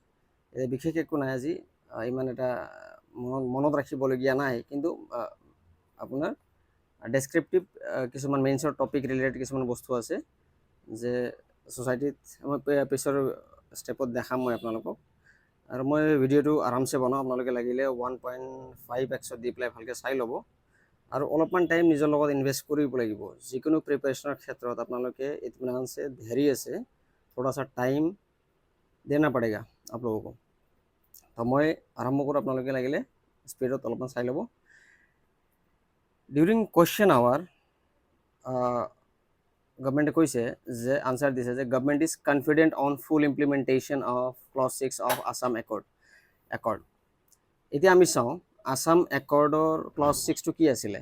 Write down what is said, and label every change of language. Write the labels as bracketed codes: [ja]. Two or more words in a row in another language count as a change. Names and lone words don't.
[as] বিশেষ একো নাই আজি, ইমান এটা মনত ৰাখিবলগীয়া নাই, কিন্তু আপোনাৰ ডেছক্ৰিপটিভ কিছুমান মেইনছৰ [en] topic related [as] কিছুমান বস্তু আছে যে ছ'চাইটিত মই পিছৰ ষ্টেপত দেখাম মই আপোনালোকক। আৰু মই ভিডিঅ'টো আৰামছে বনাওঁ, আপোনালোকে লাগিলে 1.5x দি পেলাই ভালকৈ চাই ল'ব। আৰু অলপমান টাইম নিজৰ লগত ইনভেষ্ট কৰিব লাগিব। যিকোনো প্ৰিপাৰেশ্যনৰ ক্ষেত্ৰত আপোনালোকে ইতমিনান [hi] से धैर्य से थोड़ा सा टाइम देना पड़ेगा आप लोगों को। तो मैं आरम्भ करूँ, [as] আপোনালোকে লাগিলে স্পীডত অলপমান চাই ল'ব। [en] During question hour government [as] কৈছে যে আনচাৰ দিছে যে [en] government is confident on full implementation of clause 6 of Assam accord. [as] এতিয়া আমি চাওঁ আছাম একৰ্ডৰ ক্লজ 6টো কি আছিলে।